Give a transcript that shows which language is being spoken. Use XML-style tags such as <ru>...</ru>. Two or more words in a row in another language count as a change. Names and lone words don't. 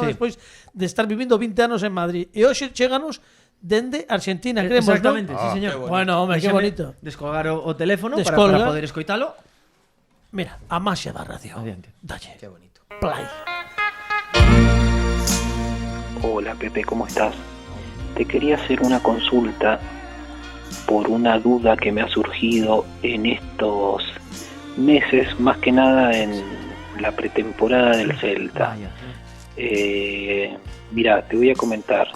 <es>Sí.</es> <gl>despois de estar vivindo 20 anos en Madrid. E hoxe cheganos dende Argentina, creemos,</gl> <es>Exactamente, ¿no? sí, señor. Bueno, home, qué bonito.</es> <gl>Descolgar o teléfono Descolga. para poder escoitalo. Mira, a maxia da radio. Adiante. Dalle.</gl> <es>Qué bonito. Play. Hola Pepe, ¿cómo estás? Te quería hacer una consulta por una duda que me ha surgido en estos meses, más que nada en la pretemporada del Celta. Mira, te voy a comentar,</es>